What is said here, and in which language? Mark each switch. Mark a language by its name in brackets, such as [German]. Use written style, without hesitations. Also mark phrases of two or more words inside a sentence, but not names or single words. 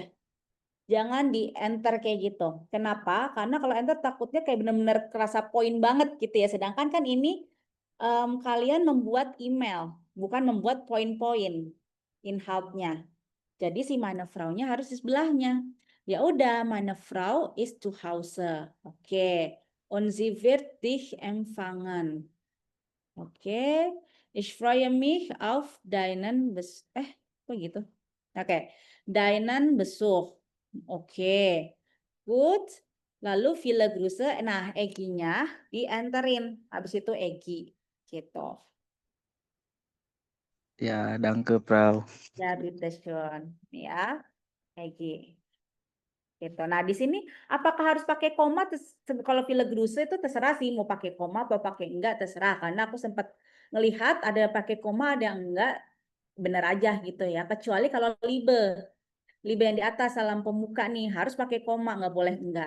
[Indonesian] Jangan di enter kayak gitu. Kenapa? Karena kalau enter takutnya kayak benar-benar kerasa poin banget gitu ya. Sedangkan kan ini kalian membuat email, bukan membuat poin-poin inhouse-nya. Jadi si [German] meine Frau-nya [Indonesian] harus di sebelahnya. Ya udah, [German] meine Frau ist zu Hause. Oke. Und sie wird dich empfangen. Oke. Ich freue mich auf deinen [Indonesian] kok gitu? [German] Oke. Deinen Besuch. [Indonesian] Oke. Good. [German] Lalu viele Grüße. [Indonesian] Nah, Egi-nya dienterin. Habis itu Egi. Gitu. Ya, [German] danke, Frau. Ya, bitteschön. [Indonesian] Ya, Egi. Gitu. Nah, di sini apakah harus pakai koma? Kalau [German] viele Grüße [Indonesian] itu terserah sih mau pakai koma atau pakai enggak, terserah. Karena aku sempat ngelihat ada pakai koma, ada yang enggak, bener aja gitu ya. Kecuali kalau Liebe yang di atas salam pemuka nih harus pakai koma, nggak boleh enggak.